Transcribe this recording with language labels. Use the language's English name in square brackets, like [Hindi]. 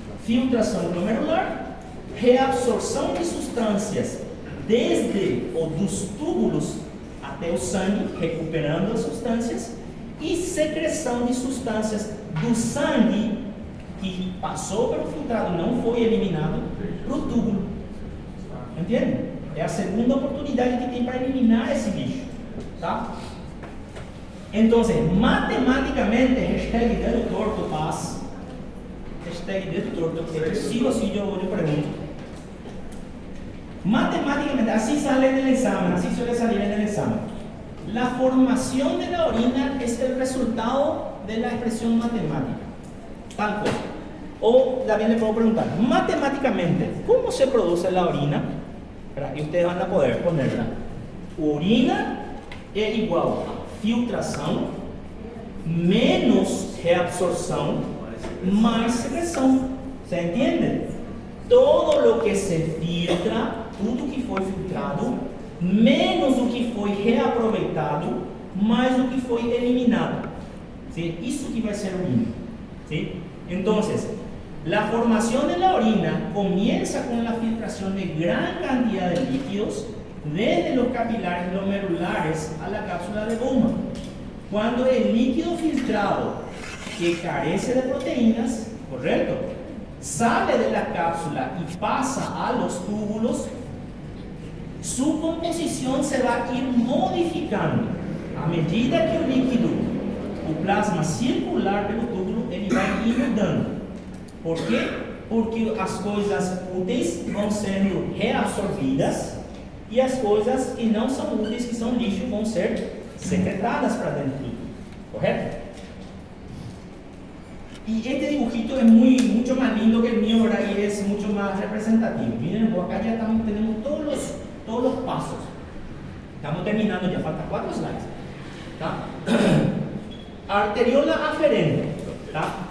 [Portuguese] Filtração glomerular, reabsorção de substâncias desde ou dos túbulos até o sangue, recuperando as substâncias, e secreção de substâncias do sangue que passou pelo filtrado, não foi eliminado, para o túbulo. Entende? É a segunda oportunidade que tem para eliminar esse lixo. Tá? Então, matemáticamente, hashtag dedo torto, paz. [Spanish] Hashtag dedo torto, sí o sí yo pregunto. Matemáticamente, así sale en el examen, así suele salir en el examen. La formación de la orina es el resultado de la expresión matemática. Tal cosa. O también le puedo preguntar, matemáticamente, ¿cómo se produce la orina? Y ustedes van a poder ponerla. [Portuguese] Urina es igual a filtração menos reabsorção mais secreção. [Spanish] ¿Se entiende? Todo lo que se filtra, [Portuguese] tudo que foi filtrado, menos o que foi reaproveitado, mais o que foi eliminado. [Spanish] ¿Sí? [Portuguese] Isso que vai ser urina. ¿Sí? [Spanish] Entonces, la formación de la orina comienza con la filtración de gran cantidad de líquidos desde los capilares glomerulares a la cápsula de Bowman. Cuando el líquido filtrado que carece de proteínas, correcto, sale de la cápsula y pasa a los túbulos, su composición se va a ir modificando a medida que el líquido, [Portuguese] o plasma circular pelo túbulo, ele vai ir mudando. Por quê? Porque as coisas úteis vão sendo reabsorvidas e as coisas que não são úteis, que são lixo, vão ser secretadas para dentro do túbulo. Correto? [Spanish] Y este dibujito es mucho más lindo que el mío, ¿verdad? Y es mucho más representativo. Miren, acá ya tenemos todos los pasos. Estamos terminando, ya faltan 4 slides. [Portuguese] ¿Tá? [Spanish] Arteriola aferente, ¿tá?